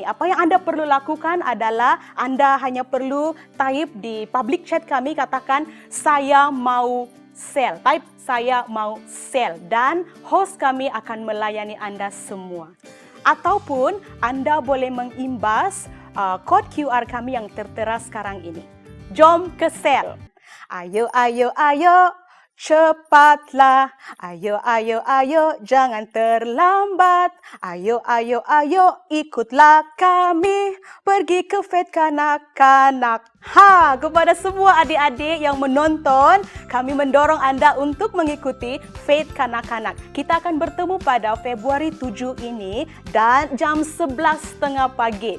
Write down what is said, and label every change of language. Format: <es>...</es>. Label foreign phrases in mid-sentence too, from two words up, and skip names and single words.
<ms>Apa yang Anda perlu lakukan adalah Anda hanya perlu type di</ms> <en>public chat</en> <ms>kami, katakan saya mau sel. Type saya mau sel dan host kami akan melayani Anda semua. Ataupun Anda boleh mengimbas kod QR kami yang tertera sekarang ini. Jom ke sel. Ayo, ayo, ayo, cepatlah. Ayo, ayo, ayo, jangan terlambat. Ayo, ayo, ayo, ikutlah kami. Pergi ke Faith Kanak-Kanak. Kepada semua adik-adik yang menonton, kami mendorong Anda untuk mengikuti Faith Kanak-Kanak. Kita akan bertemu pada Februari 7 ini dan jam 11.30 pagi.</ms>